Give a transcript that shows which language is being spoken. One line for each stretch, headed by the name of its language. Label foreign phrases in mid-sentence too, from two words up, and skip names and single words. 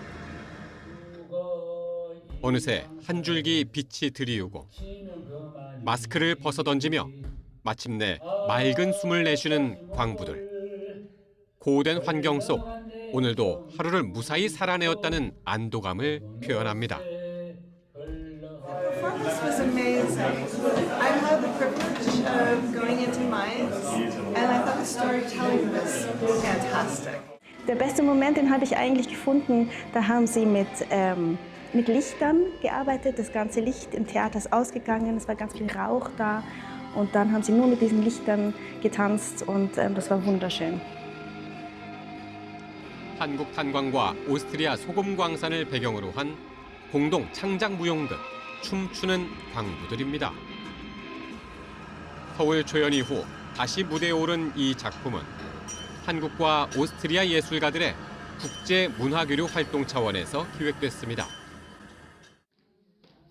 Korean: 어느새 한 줄기 빛이 드리우고 마스크를 벗어던지며 마침내 맑은 숨을 내쉬는 광부들. 고된 환경 속 오늘도 하루를 무사히 살아내었다는 안도감을 표현합니다.
English: This was amazing. I had the privilege of going into mines, and I thought the storytelling was fantastic.
German: Der beste Moment, den habe ich eigentlich gefunden, da haben sie mit Lichtern gearbeitet. Das ganze Licht im Theater ist ausgegangen, es war ganz viel Rauch da und dann haben sie nur mit diesen Lichtern getanzt und das war wunderschön.
Korean: 한국 탄광과 오스트리아 소금광산을 배경으로 한 공동 창작 무용극 춤추는 광부들입니다. 서울 초연 이후 다시 무대에 오른 이 작품은 한국과 오스트리아 예술가들의 국제 문화교류 활동 차원에서 기획됐습니다.